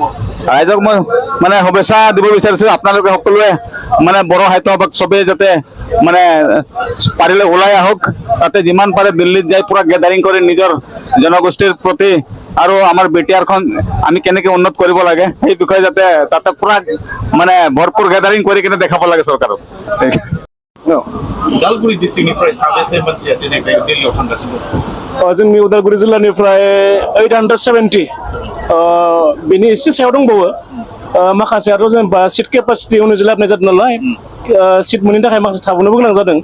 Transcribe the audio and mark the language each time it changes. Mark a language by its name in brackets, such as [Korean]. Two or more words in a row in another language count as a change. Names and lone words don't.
[Assamese] ৰাইজক মই মানে শুভেচ্ছা দিব বিচাৰিছো, আপোনালোকে সকলোৱে মানে বড়ো সাহিত্য সভাক চবেই যাতে মানে পাৰিলে ওলাই আহক, তাতে যিমান পাৰে দিল্লীত যাই পুৰা গেডাৰিং কৰি নিজৰ জনগোষ্ঠীৰ প্ৰতি আৰু আমাৰ বিটিআৰখন আমি কেনেকৈ উন্নত কৰিব লাগে সেই বিষয়ে যাতে তাতে পুৰা মানে ভৰপূৰ গেডাৰিং কৰি কিনে দেখাব লাগে চৰকাৰক। [Bodo] उदालगुरि डिस्ट्रिक्टनिफ्राय साबेसे मानसिया दिनै बे दिल्लीयाव थांगासिनो दं? जोंनि उदालगुरि जिल्लानिफ्राय 870 बेनि एसे सायाव दंबावो। माखासेयाथ' जेनेबा सिट केपासिटि अनुजायै लाबोनाय जादों नालाय, सिट मोनैनि थाखाय माखासे थाबोनोबो गोनां जादों।